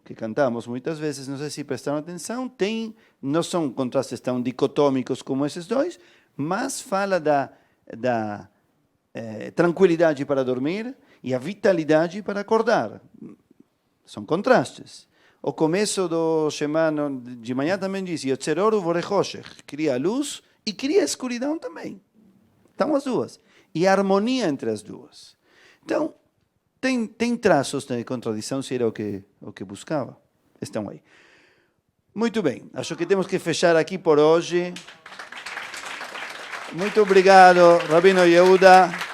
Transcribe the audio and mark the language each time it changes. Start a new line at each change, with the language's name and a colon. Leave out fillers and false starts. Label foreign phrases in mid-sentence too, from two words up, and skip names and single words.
Portuguese: Que cantamos muitas vezes, não sei se prestaram atenção, não são contrastes tão dicotômicos como esses dois, mas fala da tranquilidade para dormir e a vitalidade para acordar. São contrastes. O começo do Shema de manhã também diz
Hebrew: יוצר אור ובורא חושך,
Portuguese: cria a luz e cria a escuridão também. Estão as duas. E a harmonia entre as duas. Então, tem traços de contradição, se era o que buscava. Estão aí. Muito bem. Acho que temos que fechar aqui por hoje. Muito obrigado, Rabino Yehuda.